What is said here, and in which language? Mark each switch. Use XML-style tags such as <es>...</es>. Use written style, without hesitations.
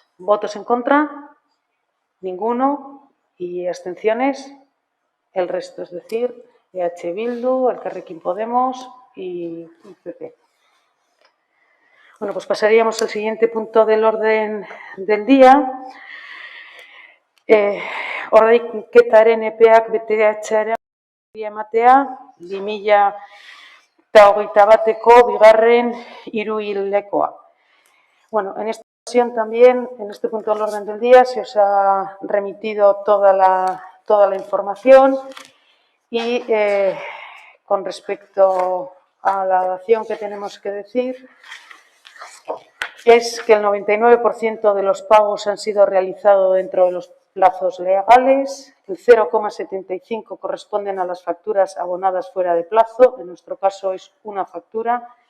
<es>¿Votos en contra? Ninguno. ¿Y abstenciones? El resto, es decir, EH Bildu, Elkarrekin Podemos y PP. Bueno, pues pasaríamos al siguiente punto del orden del día.</es> <eu>Ordainketaren epeak beteatzearen ematea, 2021ko bigarren hiruhilekoa.</eu> <es>Bueno, en esta ocasión también, en este punto del orden del día, se os ha remitido toda la información y con respecto a la dación que tenemos que decir, es que el 99% de los pagos han sido realizados dentro de los plazos legales, el 0,75 corresponden a las facturas abonadas fuera de plazo, en nuestro caso es una factura.</es>